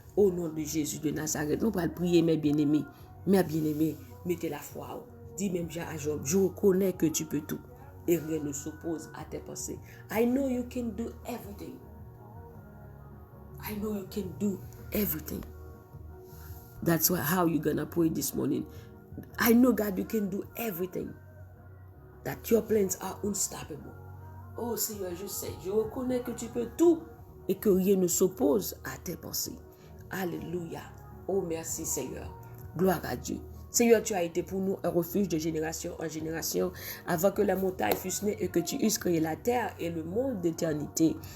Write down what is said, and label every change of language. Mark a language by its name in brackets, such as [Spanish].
[French] Au nom de Jésus de Nazareth, nous allons prier mes bien-aimés. Mes bien-aimés, mettez la foi. Dis même à Job, je reconnais que tu peux tout. Et rien ne s'oppose à tes pensées. [English] I know you can do everything. I know you can do everything. That's how you're gonna pray this morning. I know, God, you can do everything. That your plans are unstoppable. [French] Oh Seigneur, je sais, je reconnais que tu peux tout et que rien ne s'oppose à tes pensées. Alléluia. Oh merci Seigneur. Gloire à Dieu. Seigneur, tu as été pour nous un refuge de génération en génération, avant que la montagne fût née et que tu eusses créé la terre et le monde d'éternité.